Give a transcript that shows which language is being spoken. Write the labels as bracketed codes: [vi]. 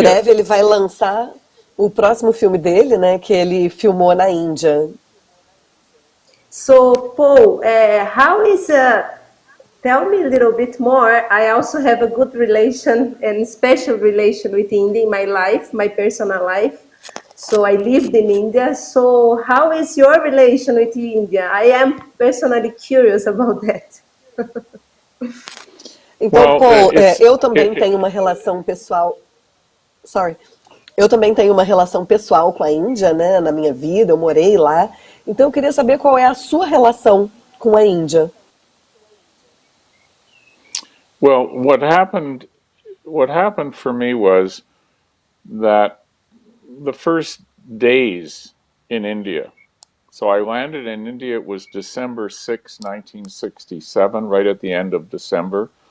[pt] Em breve ele vai lançar o próximo filme dele, né, que ele filmou na Índia. [en] So, Paul, how is tell me a little bit more. I also have a good relation and special relation with India in my life, my personal life. So I lived in India. So how is your relation with India? I am personally curious about that. [pt] Então, Paul, eu também tenho uma relação pessoal. Eu também tenho uma relação pessoal com a Índia, né? Na minha vida, eu morei lá. Então, eu queria saber qual é a sua relação com a Índia. [en] Well, what happened for me was that the first days in India. So I landed in India, it was December 6, 1967, right at the end of December.